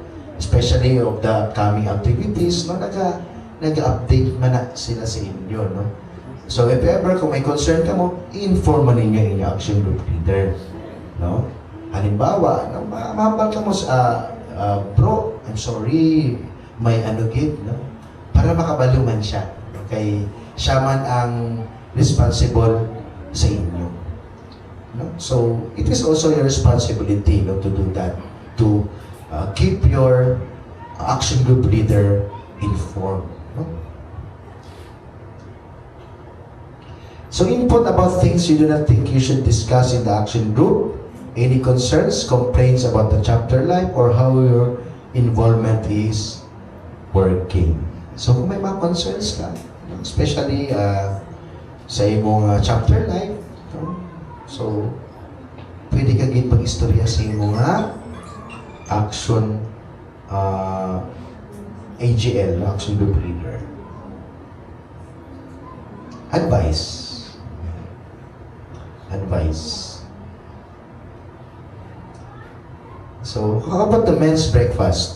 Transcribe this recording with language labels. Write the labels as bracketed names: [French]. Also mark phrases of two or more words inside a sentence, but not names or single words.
[English] Especially of the upcoming activities, no? [Hiligaynon] Nag-update man na sila sa inyo, no? [English] So, if ever, [Hiligaynon] kung may concern ka mo, i-inform mo ninyo inyong [English] action group leader, [Hiligaynon] no? Halimbawa, no, mahambal ka mo sa, [English] bro, I'm sorry, [Hiligaynon] may gid, no? Para makabaluman siya, kay siya man ang responsible sa inyo. No? [English] So, it is also your responsibility, no, to do that, to keep your action group leader informed. No? So, input about things you do not think you should discuss in the action group, any concerns, complaints about the chapter life, or how your involvement is working. So, [Hiligaynon] kung may mga concerns ka, especially sa imong [English] chapter life, [Hiligaynon] no? So, pwede ka gid pag-istorya sa imong [English] action AGL, action group leader. Advice. So, how about the men's breakfast?